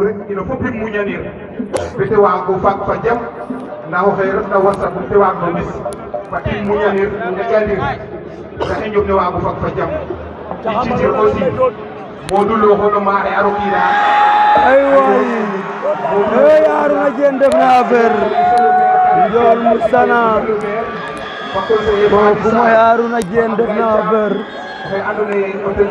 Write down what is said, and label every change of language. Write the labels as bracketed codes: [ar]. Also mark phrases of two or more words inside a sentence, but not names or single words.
[srr] ino fop im muñanir bete waago fag fa jam nda o xey refna wasap te waag no ɓis fat i muñanir ndeƴanir taxe njom ne waago fag fa jam i citir aussi Modou Lo xono maxe a rokida [wo] ay waay Arona Diène def na affaire Ndiol Moussa na kooku mooy Arona Diène def na affaire